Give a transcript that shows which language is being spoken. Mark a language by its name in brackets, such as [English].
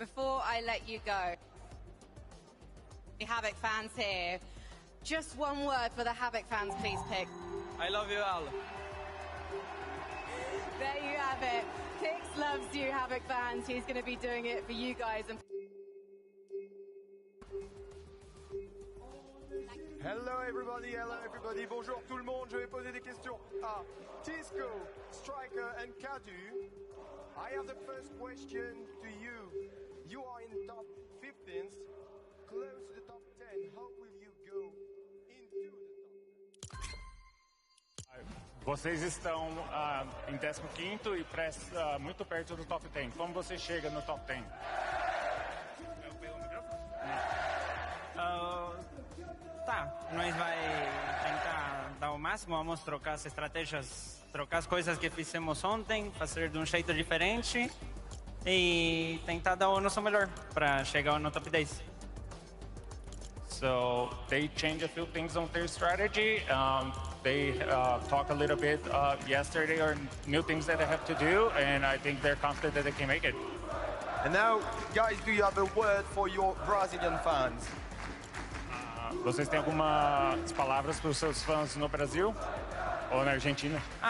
[English] before I let you go, Havoc fans here, just one word for the Havoc fans, please pick. I love you all. There you have it. Pix loves you, Havoc fans. He's going to be doing it for you guys. Hello everybody, [French] bonjour tout le monde. Je vais poser des questions à Tisco, Striker and Kadu. [English] I have the first question to you. You are in top 15th, close to the top 10. How will you go into the top 10? [Portuguese] Vocês estão em 15º e muito perto do top 10. Como você chega no top 10? Tá, nós vai tentar dar o máximo, vamos trocar as estratégias, trocar as coisas que fizemos ontem, fazer de um jeito diferente e tentar dar o nosso melhor para chegar no top 10. [English] So they changed a few things on their strategy. They talked a little bit yesterday on new things that they have to do, and I think they're confident that they can make it. And now, guys, do you have a word for your Brazilian fans? [Portuguese] Vocês têm algumas palavras para os seus fãs no Brasil ou na Argentina?